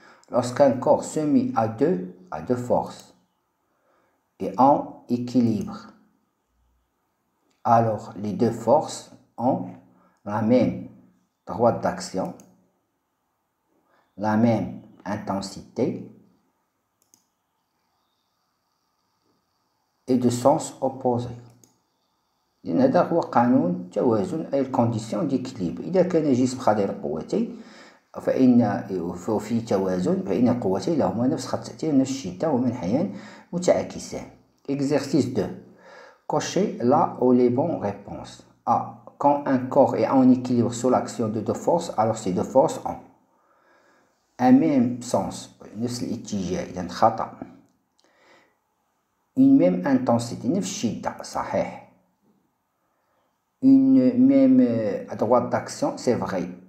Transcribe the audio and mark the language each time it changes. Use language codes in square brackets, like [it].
[fr] Lorsqu'un corps soumis à deux forces est en équilibre, alors les deux forces ont la même droite d'action, la même intensité et de sens opposé. [ar] هذا هو قانون توازن أي [fr] الكونديسيون ديكيليبر. [ar] إذا كان جسم خضير قوتين ففي توازن فإن القوتين لهما نفس خط التأثير نفس الشدة ومنحيان متعاكسان. [fr] Exercice 2. Cochez là où les bonnes réponses. A. Quand un corps est en équilibre sous l'action de deux forces, alors ces deux forces ont un même sens, [ar] نفس الاتجاه إذا خطأ. [fr] Une même intensité, [ar] نفس الشدة صحيح. [fr] Une même droite d'action, c'est vrai.